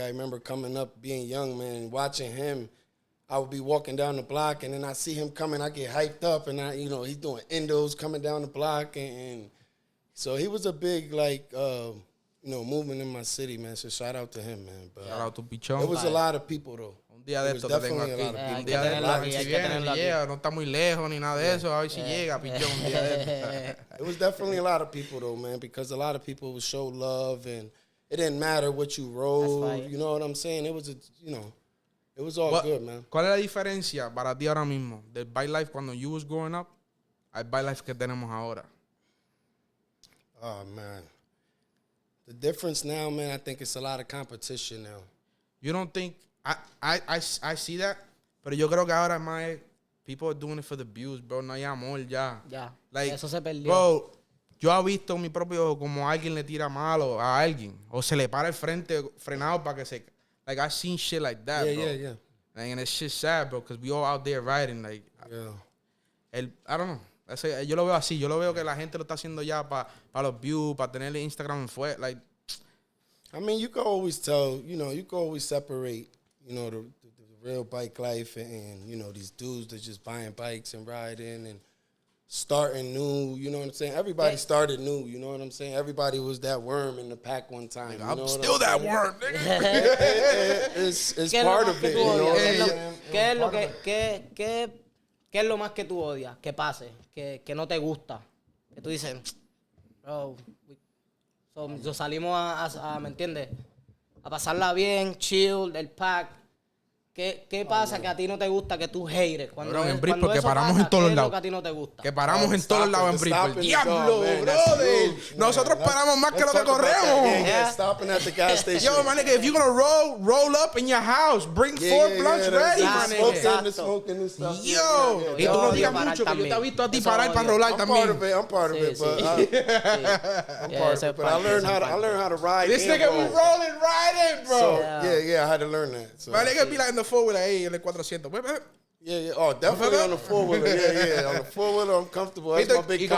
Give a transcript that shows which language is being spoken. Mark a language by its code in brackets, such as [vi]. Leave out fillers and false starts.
[en] I remember coming up, being young, man, watching him. I would be walking down the block, and then I see him coming. I get hyped up, and he's doing endos coming down the block, and so he was a big movement in my city, man. So shout out to him, man. But Shout out to Pichón. it was a lot of people though. [es] Un día de esto que tengo aquí. Un día de esto, a ver si viene, si llega. No está muy lejos ni nada de eso. A ver si llega, Pichón, un día de esto. [en] It was definitely a lot of people though, man, because a lot of people would show love, and it didn't matter what you rode. You know what I'm saying? It was it was all good, man. [es] ¿Cuál es la diferencia para ti ahora mismo del bike life cuando [en] you was growing up [es] al bike life que tenemos ahora? [en] Oh, man. The difference now, man, I think it's a lot of competition now. You don't think... I see that, [es] pero yo creo que ahora más [en] people are doing it for the views, bro. [es] No hay amor ya. Ya, [en] like, [es] eso se perdió. Bro, yo he visto mi propio como alguien le tira malo a alguien o se le para el frente frenado para que se... [en] Like, I've seen shit like that, bro. Yeah. Like, and it's shit sad, bro, because we all out there riding, like... Yeah. I don't know. [es] Yo lo veo así. Yo lo veo que la gente lo está haciendo ya para los views, para tenerle Instagram en fuego. [en] Like, I mean, you can always tell, you can always separate, the real bike life and, these dudes that just buying bikes and riding and starting new, you know what I'm saying? Everybody started new, you know what I'm saying? Everybody was that worm in the pack one time. I'm still that worm, nigga. It's part of it, you know what I'm saying? [es] ¿Qué es lo más que tú odias? Que pase, que no te gusta. Que tú dices, bro, salimos a ¿me entiendes? A pasarla bien, chill, del pack. ¿Qué pasa que a ti no te gusta, que tú [en] hates? [es] Cuando que paramos en todos lados. Que a ti no te gusta? Que paramos en todos lados en Bridgeport. ¡Diablo, brother! Nosotros paramos más que lo que corremos. [en] Stopping at the gas station. Yo, my nigga, if you're gonna roll up in your house, bring 4 blunts ready, my nigga. Smoking and stuff. [es] Yo, y tú no digas mucho que yo te he visto a ti parar para rolar también. [en] I'm part of it, but I learned how to ride. This nigga be rolling, riding, bro. So, yeah, I had to learn that. So, my nigga be like in the 4-wheeler, [es] en el 400. [en] Yeah. Oh, definitely on the 4-wheeler. Yeah. On the 4-wheeler, I'm comfortable. That's my big [es] ¿Y con